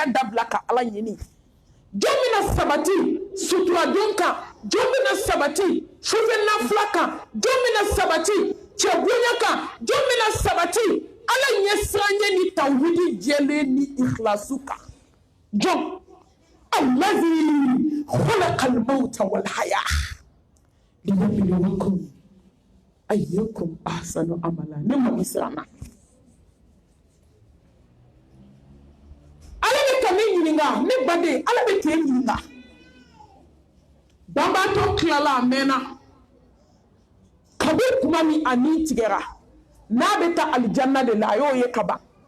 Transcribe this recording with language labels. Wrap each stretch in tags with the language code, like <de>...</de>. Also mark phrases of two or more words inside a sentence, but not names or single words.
<bm>dabila ka ala ɲini jɔn bɛna sabati sutura don kan jɔn bɛna sabati sufɛnafila kan jɔn bɛna sabati cɛ bonya kan jɔn bɛna sabati ala ɲɛsiranɲɛ ni tawhidi jɛlen ni ikhlasu kan jɔn</bm> <ar>الذي خلق الموت والحياة ليبلوكم أيكم أحسن عملا</ar> <bm>ne ma misrama ala bɛ ka ne ɲininka ne baden ala bɛ k'e ɲininka banbaatɔ tilala a mɛnna kabi kuma min a ni tigɛra n'a bɛ taa alijanna de la a y'o ye ka ban</bm>